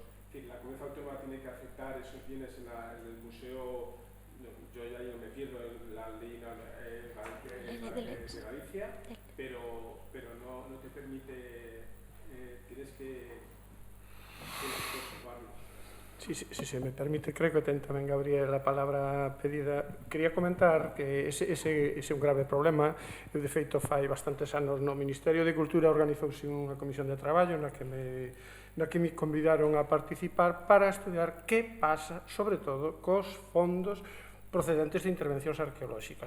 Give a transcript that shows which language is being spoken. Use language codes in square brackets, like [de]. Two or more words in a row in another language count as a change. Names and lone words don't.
[es] Que la comunidad autónoma tiene que aceptar esos bienes en el museo. Yo ya no me pierdo en la ley de Galicia, pero no te permite, tienes que observarlo. Si se me permite, [gl] creo que ten tamén, Gabriel, a palabra pedida. Quería comentar que ese é un grave problema. Eu, de feito, fai bastantes anos no Ministerio de Cultura organizouse unha comisión de traballo na que me convidaron a participar para estudiar que pasa, sobre todo, cos fondos procedentes de intervencións arqueolóxicas.